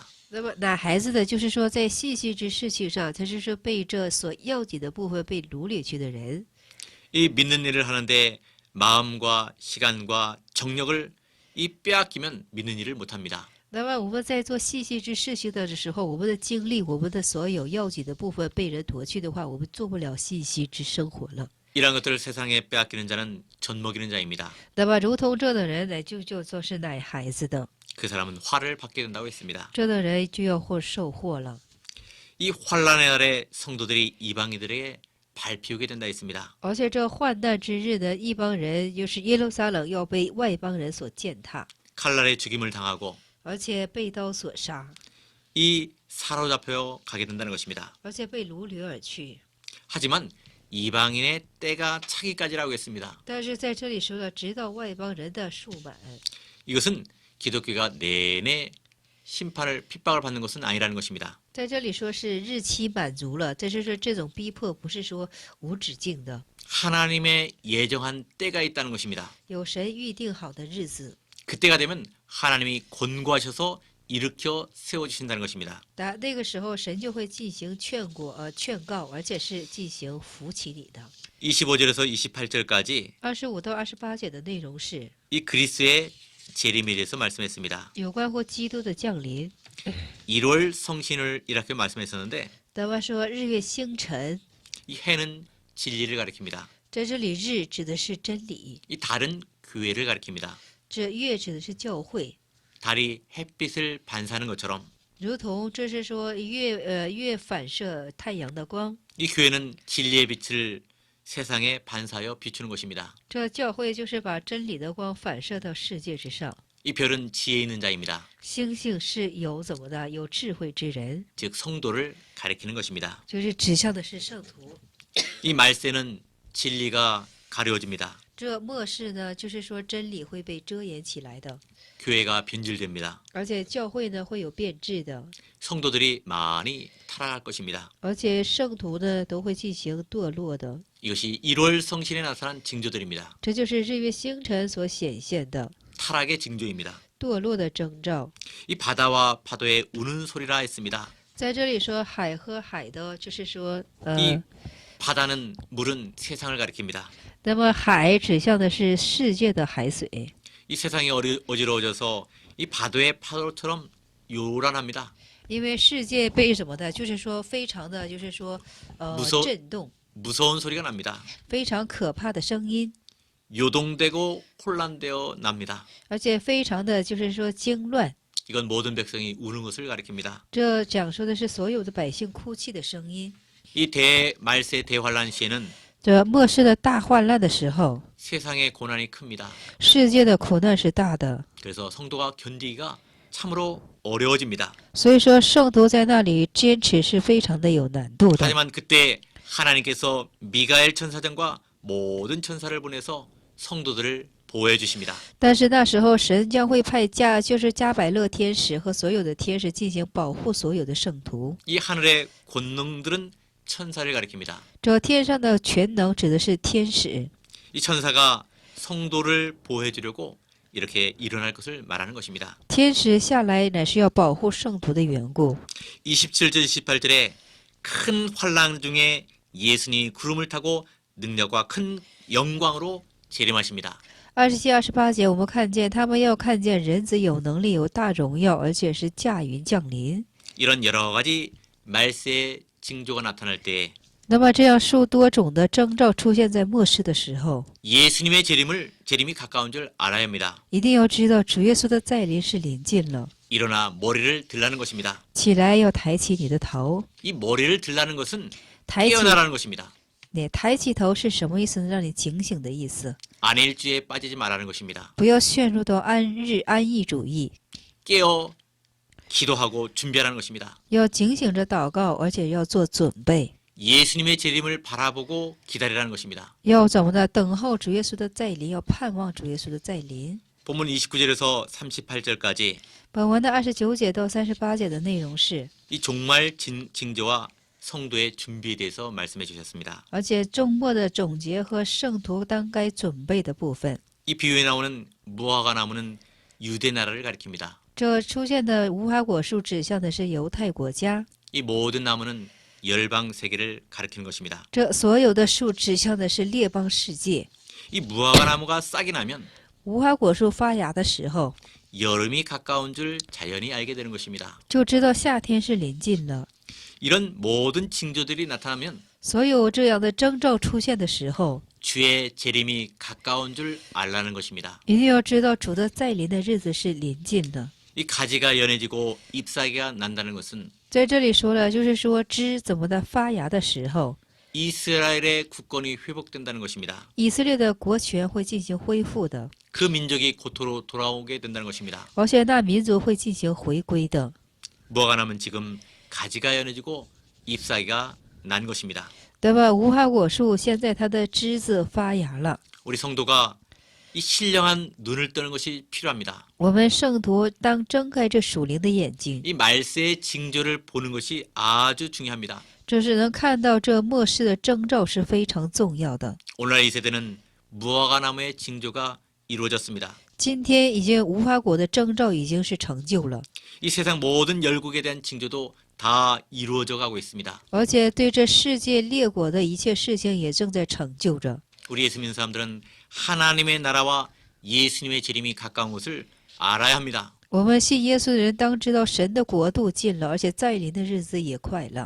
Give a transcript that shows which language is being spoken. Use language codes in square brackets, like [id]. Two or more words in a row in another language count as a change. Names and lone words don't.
[zh] 那么奶孩子的就是说在细细之事情上，他是说被这所要紧的部分被掳掠去的人。 [ko] 이 믿는 일을 하는데 마음과 시간과 정력을 이 빼앗기면 믿는 일을 못합니다. [zh] 那么我们在做细细之事情的时候，我们的精力，我们的所有要紧的部分被人夺去的话，我们做不了细细之生活了。 [ko] 이러한 것들을 세상에 빼앗기는 자는 젖 먹이는 자입니다. [zh] 那么如同这的人呢，就做是奶孩子的， [ko] 그 사람은 화를 받게 된다고 했습니다. [zh] 这的人就要或受祸了。 [ko] 이 환란의 날에 성도들이 이방인들에게 밟히게 된다 했습니다. [zh] 而且这患难之日呢，一帮人就是耶路撒冷要被外邦人所践踏， [ko] 칼날에 죽임을 당하고 [zh] 而且被刀所杀， [ko] 이 사로잡혀 가게 된다는 것입니다. [zh] 而且被掳掠而去。 [ko] 하지만 이방인의 때가 차기까지라고 했습니다. [zh] 但是在这里说了，直到外邦人的数满， [ko] 이것은 기독교가 내내 심판을 핍박을 받는 것은 아니라는 것입니다. [zh] 在这里说是日期满足了，这就是这种逼迫不是说无止境的， [ko] 하나님의 예정한 때가 있다는 것입니다. [zh] 有神预定好的日子。 [ko] 그때가 되면 하나님이 권고하셔서 일으켜 세워주신다는 것입니다. [zh] 那个时候，神就会进行劝告，而且是进行扶起你的。 [ko] 25절에서 28절까지 [zh] 25 到28节的内容是 [ko] 이 그리스의 재림에 대해서 말씀했습니다. [zh] 有关乎基督的降临。 [ko] 1월 성신을 이렇게 말씀했었는데 [zh] 那么说日月星辰， [ko] 이 해는 진리를 가리킵니다. [zh] 在这里日指的是真理， [ko] 이 달은 교회를 가리킵니다. [zh] 这月指的是教会， [ko] 달이 햇빛을 반사하는 것처럼 [zh] 如同这是说月反射太阳的光， [ko] 이 교회는 진리의 빛을 세상에 반사하여 비추는 것입니다. [zh] 这教会就是把真理的光反射到世界之上。 [ko] 이 별은 지혜 있는 자입니다. [zh] 星星是有怎么的？有智慧之人， [ko] 즉 성도를 가리키는 것입니다. [zh] 就是指向的是圣徒。 [ko] 이 말세는 진리가 가려집니다. [zh] 这末世呢，就是说真理会被遮掩起来的， [ko] 교회가 변질됩니다. [zh] 而且教会呢会有变质的， [ko] 성도들이 많이 타락할 것입니다. [zh] 而且圣徒呢都会进行堕落的。 [ko] 이것이 1월 성신에 나타난 징조들입니다. [zh] 这就是日月星辰所显现的 [ko] 타락의 징조입니다. [zh] 堕落的征兆。 [ko] 이 바다와 파도의 우는 소리라 했습니다. [zh] 在这里说海和海的，就是说 [ko] 이 바다는 물은 세상을 가리킵니다. [zh] 那么海指向的是世界的海水， [ko] 이 세상이 어지러워져서 이 바다의 파도처럼 요란합니다. [zh] 因为世界被什么的，就是说非常的，就是说震动， [ko] 무서운 소리가 납니다. [zh] 非常可怕的声音， [ko] 요동되고 혼란되어 납니다. [zh] 而且非常的就是说惊乱。 [ko] 이건 모든 백성이 우는 것을 가리킵니다. [zh] 这讲述的是所有的百姓哭泣的声音。 [ko] 이 대말세 대환란 시에는 [zh] 这末世的大患难的时候， [ko] 세상의 고난이 큽니다. [zh] 世界的苦难是大的， [ko] 그래서 성도가 견디기가 참으로 어려워집니다. [zh] 所以说圣徒在那里坚持是非常的有难度的。 [ko] 하지만 그때 하나님께서 미가엘 천사장과 모든 천사를 보내서 성도들을 보호해 주십니다. [zh] 但是那时候神将会派就是加百勒天使和所有的天使进行保护所有的圣徒。 [ko] 이 하늘의 권능들은 천사를 가리킵니다. [zh] 这天上的全能指的是天使， [ko] 이 천사가 성도를 보호해 주려고 이렇게 일어날 것을 말하는 것입니다. [zh] 天使下来乃是要保护圣徒的缘故。 [ko] 27절 28절에 큰 환란 중에 예수님이 구름을 타고 능력과 큰 영광으로 재림하십니다. [zh] 27、28 节，我们看见他们要看见人子有能力、有大荣耀，而且是驾云降临。 [ko] 이런 여러 가지 말세의 징조가 나타날 때 [zh] 那么这样数多种的征兆出现在末世的时候， [ko] 예수님의 재림이 가까운 줄 알아야 합니다. [zh] 一定要知道主耶稣的再临是临近了。 [ko] 일어나 머리를 들라는 것입니다. [zh] 起来要抬起你的头， [ko] 이 머리를 들라는 것은 [zh] 抬起 [ko] 깨어나라는 것입니다. [zh] 抬起头是什么意思呢？让你警醒的意思， [ko] 안일주의에 빠지지 말라는 것입니다. [zh] 不要陷入到安逸主义， [ko] 깨어 기도하고 준비하라는 것입니다. [zh] 要警醒着祷告，而且要做准备， [ko] 예수님의 재림을 바라보고 기다리라는 것입니다. [zh] 要怎么的等候主耶稣的再临，要盼望主耶稣的再临。 [ko] 본문 29절에서 38절까지 [zh] 本文的29节到38节的内容是， [ko] 이 종말 징조와 성도의 준비에 대해서 말씀해 주셨습니다. [zh] 而且周末的总结和圣徒当该准备的部分。 [ko] 이 비유에 나오는 무화과 나무는 유대 나라를 가리킵니다. [zh] 这出现的无花果树指向的是犹太国家， [ko] 이 모든 나무는 열방 세계를 가리키는 것입니다. [zh] 这所有的树指向的是列邦世界。 [ko] 이 무화과 나무가 싹이 나면 [zh] 无花果树发芽的时候， [ko] 여름이 가까운 줄 자연히 알게 되는 것입니다. [zh] 就知道夏天是临近了。 [ko] 이런 모든 징조들이 나타나면 [zh] 所有这样的征兆出现的时候， [ko] 주의 재림이 가까운 줄 알라는 것입니다. [zh] 一定要知道主的再临的日子是临近的。 [ko] 이 가지가 연해지고 잎사귀가 난다는 것은 [zh] 在这里说了，就是说枝怎么的发芽的时候， [ko] 이스라엘의 국권이 회복된다는 것입니다. [zh] 以色列的国权会进行恢复的， [ko] 그 민족이 고토로 돌아오게 된다는 것입니다. [zh] 而且那民族会进行回归的。 [ko] 무화과 나무는 지금 가지가 연해지고 잎사귀가 난 것입니다. [zh] 对吧？无花果树现在它的枝子发芽了， [ko] 우리 성도가 이 신령한 눈을 뜨는 것이 필요합니다. [zh] 我们圣徒当睁开这属灵的眼睛， [ko] 이 말세의 징조를 보는 것이 아주 중요합니다. [zh] 就是能看到这末世的征兆是非常重要的。 [ko] 오늘날 이 세대는 무화과 나무의 징조가 이루어졌습니다. [zh] 今天已经无花果的征兆已经是成就了， [ko] 이 세상 모든 열국에 대한 징조도 다 이루어져 가고 있습니다. [zh] 而且对这世界列国的一切事情也正在成就着。 [ko] 우리 예수 믿는 사람들은 하나님의 나라와 예수님의 재림이 가까운 것을 알아야 합니다. [zh] 我们信耶稣的人当知道神的国度近了，而且再临的日子也快了。